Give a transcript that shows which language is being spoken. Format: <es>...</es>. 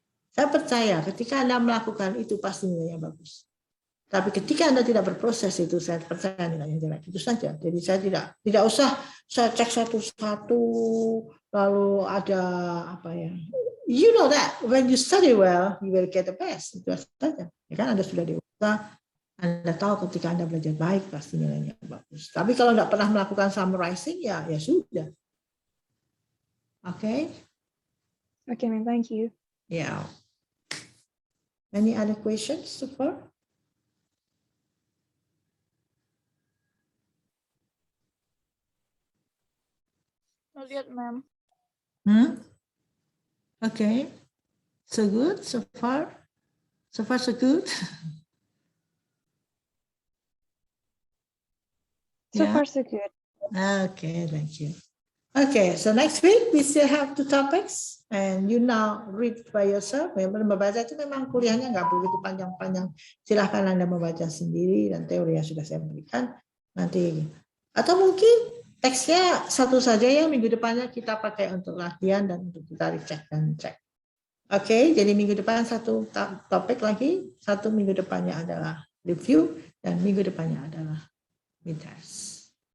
<id>Saya percaya ketika Anda melakukan itu pasti nilainya bagus. Tapi ketika Anda tidak berproses itu, saya percaya nilainya jelek. Itu saja. Jadi saya tidak usah saya cek satu-satu, lalu ada apa ya.</id> <en>You know that when you study well, you will get the best.</en> <id>Itu saja. Ya kan Anda sudah dewasa, Anda tahu ketika Anda belajar baik pasti nilainya bagus. Tapi kalau tidak pernah melakukan summarizing, ya sudah.</id> <en>Okay? Okay, ma'am. Thank you. Yeah. Any other questions so far? Not yet, ma'am. Okay. So good so far? So far so good? So Yeah. far, so good. Okay, thank you. Okay, so next week we still have 2 topics and you now read by yourself.</en> <id>Membaca itu memang kuliahnya nggak begitu panjang-panjang. Silahkan Anda membaca sendiri dan teori yang sudah saya berikan nanti. Atau mungkin teksnya satu saja ya, minggu depannya kita pakai untuk latihan dan untuk kita recheck dan cek. Oke, jadi minggu depan 1 topik lagi, 1 minggu depannya adalah review dan minggu depannya adalah midterms.</id>